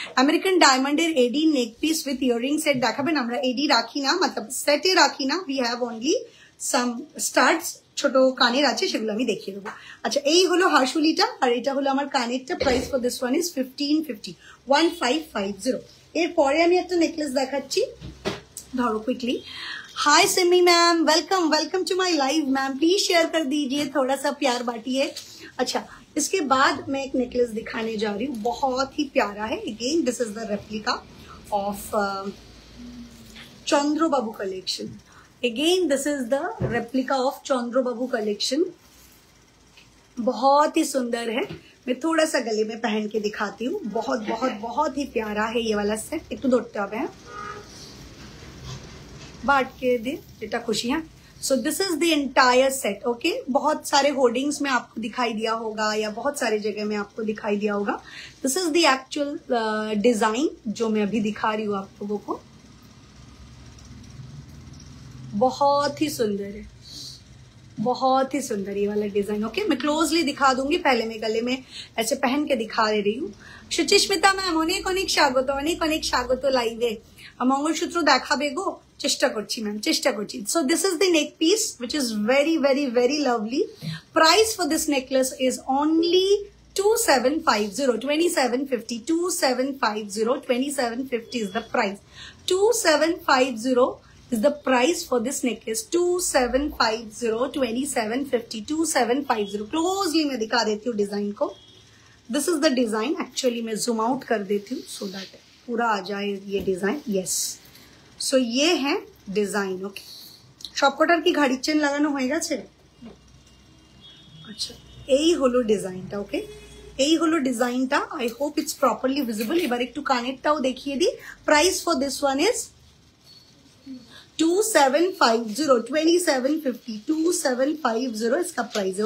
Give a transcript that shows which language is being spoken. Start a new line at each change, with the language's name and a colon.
Bangla: American ডায়মন্ডের এডি নেক piece with earring set দেখাবেন? আমরা এডি রাখি না, मतलब সেটে রাখি না,
English: we have only some studs,
Bangla: ছোট কানের আছে, সেগুলো আমি দেখিয়ে দেবো। আচ্ছা, এই হলো হাসুলিটা আর এটা হলো আমার কানেরটা।
English: price for this one is 1550,
Bangla: 1550। এরপরে আমি একটা নেকলেস দেখাচ্ছি, ধরো quickly.
Hindi: Hi Simi ma'am,
English: welcome to my live ma'am,
Hindi: please share कर दीजिए, थोड़ा सा प्यार बांटिए। अच्छा, इसके बाद मैं एक नेकलेस दिखाने जा रही हूँ, बहुत ही प्यारा है।
English: Again this is the replica of Chandrababu collection. Again this is the replica of Chandrababu collection, बहुत ही सुंदर है।
Hindi: मैं थोड़ा सा गले में पहन के दिखाती हूँ, बहुत बहुत बहुत ही प्यारा है ये वाला सेट। एक तो दोटते হবে হ্যাঁ, बांट के दे बेटा खुशियां।
English: So this is the entire set.
Hindi: Okay, बहुत सारे होर्डिंग्स में आपको दिखाई दिया होगा या बहुत सारे जगह में आपको दिखाई दिया होगा।
English: this is the actual design
Hindi: जो मैं अभी दिखा रही हूँ आप लोगों को, बहुत ही सुंदर है, बहुत ही सुंदर ये वाला डिजाइन। ओके, मैं क्लोजली दिखा दूंगी, पहले मैं गले में ऐसे पहन के दिखा दे रही हूँ।
Bangla: সুচিস্মিতা ম্যাম, অনেক অনেক স্বাগত, অনেক অনেক স্বাগত লাইভে। মঙ্গলসূত্র দেখাবে গো? চেষ্টা করছি
English: Ma'am, চেষ্টা করছি। So this is the neck piece which is very very very lovely. Price for this necklace is only 2750, 2750, 2750, 2750 is the price. 2750 is the price for this necklace. 2750, 2750, 2750।
Hindi: Closely मैं दिखा देती हूँ डिजाइन को। This is the design, actually मैं zoom out कर देती हूँ so that पूरा आ जाए ये डिजाइन। यस, सो ये है डिजाइन।
Bangla: ओके, সবকটার কি ঘাড়ির চেন লাগানো হয়ে গেছে? আচ্ছা, এই হলো ডিজাইনটা। ওকে, এই হলো ডিজাইনটা।
English: I hope it's properly visible.
Bangla: এবার একটু কানেরটাও দেখিয়ে দিই।
English: price for this one is 2750, 2750, 2750
Hindi: इसका प्राइस है।